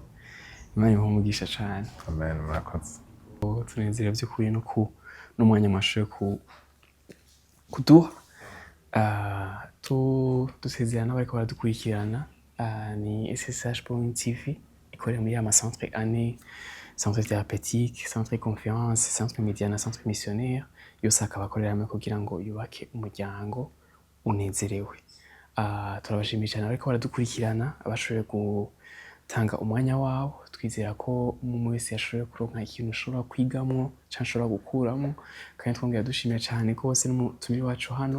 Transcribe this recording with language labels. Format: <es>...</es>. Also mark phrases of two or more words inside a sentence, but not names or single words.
<rn>Imana ibahe umugisha cane. Amen. Murakoze. Tunezerewe vy'ukuri n'umwanya mwashoboye kuduha. Dusezerana bariko baradukurikirana, ni SSH.TV ikorera muri ama centre ane,</rn> <fr>centre thérapeutique, centre confiance, centre média na centre missionnaire,</fr> <rn>yose akaba akorera hamwe kugira ngo yubake umuryango unezerewe. Turabashimiye cyane bariko baradukurikirana, abashoboye gutanga umwanya wabo. Twizera ko umuntu wese yashoboye kuronka ikintu ashobora kwigamwo canke ashobora gukuramo, kandi twongera dushimiye cyane rwose n'umutumire wacu hano.</rn>